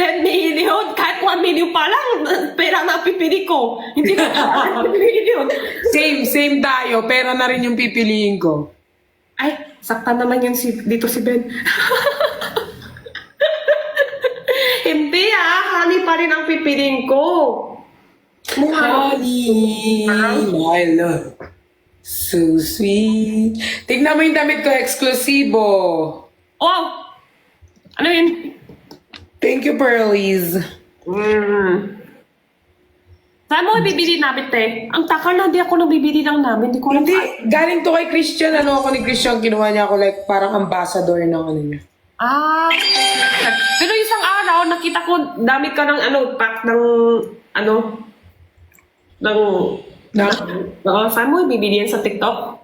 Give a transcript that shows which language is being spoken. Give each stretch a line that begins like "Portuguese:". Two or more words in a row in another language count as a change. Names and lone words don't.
Filipino: 10 million, kahit 1 million pa lang, pera na pipili ko. Hindi ko 10 million. Same tayo. Pera na rin yung pipiliin ko. Ay, saktan naman yan dito si Ben. Hindi honey pa rin ang pipiliin ko.
English: Honey, my love. So sweet. Tignan mo yung damit ko, eksklusibo. Oh! Ano yun? Thank you, Pearlies.
Filipino: Saan mo ibibili namin, te? Ang takal na, di ako nabibili lang namin. Di ko alam. Hindi, galing to kay Christian. Ano ako ni Christian, kinuha niya ako like parang ambassador ng ano niya. Ah, pero isang araw, nakita ko, dami ka ng pack ng, saan mo ibibili yan sa TikTok?